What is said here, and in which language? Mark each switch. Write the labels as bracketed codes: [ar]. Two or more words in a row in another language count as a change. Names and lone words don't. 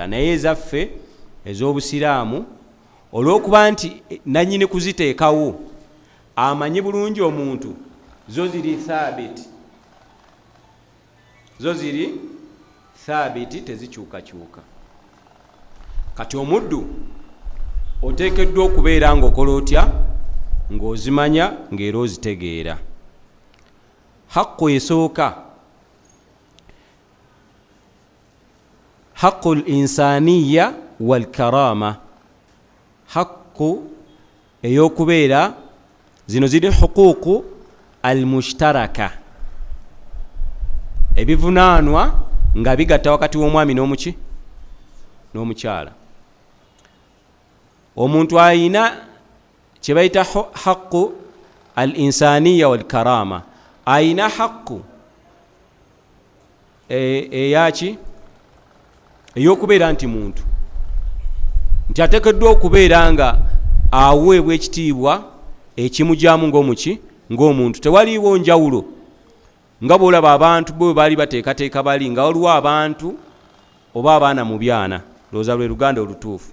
[lg] Naye ezaffe ez'obusiraamu olw'okuba nti nannyini kuziteekawo amanyi bulungi omuntu, zo ziri thabiti, zo ziri thabiti, tezikyukakyuka. Kati omuddu oteekeddwa okubeera ng'okola otya? Ng'ozimanya ng'era ozitegeera. [ar] Haqqu esooka حق الإنسانية والكرامة. [lg] Haqqu ey'okubeera, zino ziri [ar] حقوق المشتركة, [lg] ebivunaanwa nga bigatta wakati w'omwami n'omuki? N'omukyala. Omuntu ayina kye bayita [ar] حق الإنسانية والكرامة. [lg] Ayina haqqu eyaki? Ey'okubeera nti muntu, nti ateekeddwa okubeera nga aweebwa ekitiibwa ekimujyamu ng'omuki? Ng'omuntu. Tewaliiwo njawulo nga bw'olaba abantu bwe baali bateekateeka bali nga waliwo abantu oba abaana mu byana, looza lwe Luganda olutuufu.